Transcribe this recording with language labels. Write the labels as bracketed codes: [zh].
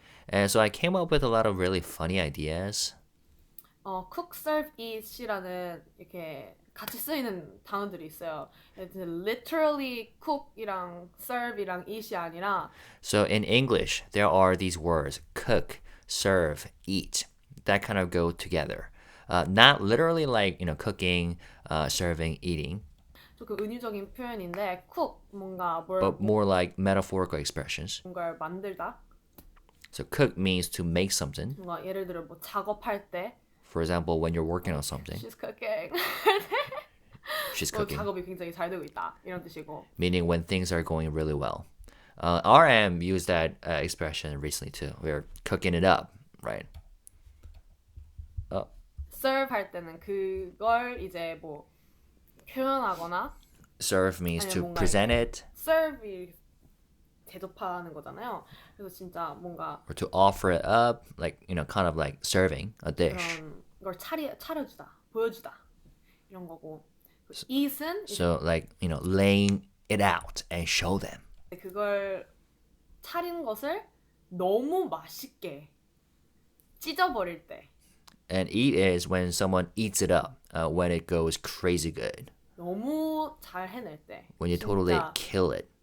[en] And so I came up with a lot of really funny ideas. [ko] cook, serve, eat이라는 이렇게 같이 쓰이는 단어들이 있어요. [en] Literally [ko] cook이랑 serve이랑 eat이 아니라. [en] So in English, there are these words, cook, serve, eat. That kind of go together. Not literally like, cooking, serving, eating. [ko] 그 은유적인 표현인데 cook 뭔가 뭘 [en] But more like metaphorical expressions. [ko] 뭔가를 만들다. [en] So cook means to make something. [ko] 뭔가 예를 들어 뭐 작업할 때. [en] For example, when you're working on something. She's cooking. She's cooking. [ko] 작업이 굉장히 잘 되고 있다. 이런 뜻이고. [en] Meaning when things are going really well. RM used that expression recently too. We're cooking it up, right? [ko] serve 할 때는 그걸 이제 뭐 표현하거나 [en] serve means to present it. [ko] serve이 대접하는 거잖아요. 그래서 진짜 뭔가 [en] or to offer it up, like kind of like serving a dish. [ko] 그런 걸 차려주다, 보여주다 이런 거고. eat은 [en] so like laying it out and show them. [ko] 그걸 차린 것을 너무 맛있게 찢어버릴 때. [en] And eat is when someone eats it up, when it goes crazy good. [ko] 너무 잘 해낼 때. [en] When you totally kill it.